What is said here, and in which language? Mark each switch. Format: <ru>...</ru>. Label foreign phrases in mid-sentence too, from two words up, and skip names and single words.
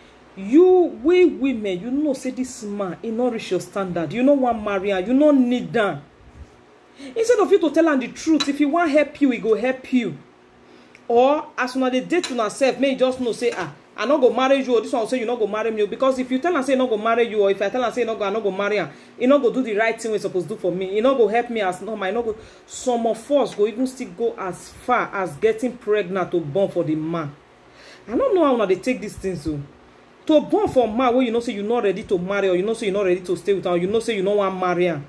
<pcm>We women, say this man, he not reach your standard. You no want marry her, you no need that. Instead of you to tell am the truth, if he want help you, he go help you. Or as una dey date una self, may you just know say, I not go marry you, or this one will say you not go marry me. Because if you tell am say not go marry you, or if I tell am say I not go marry her, he not go do the right thing we supposed to do for me. He not go help me as normal. He not go. Some of us go even still go as far as getting pregnant to born for the man. I don't know how una dey take these things so. To born for man where say you're not ready to marry, or say you're not ready to stay with her, or say you don't want to marry her.</pcm>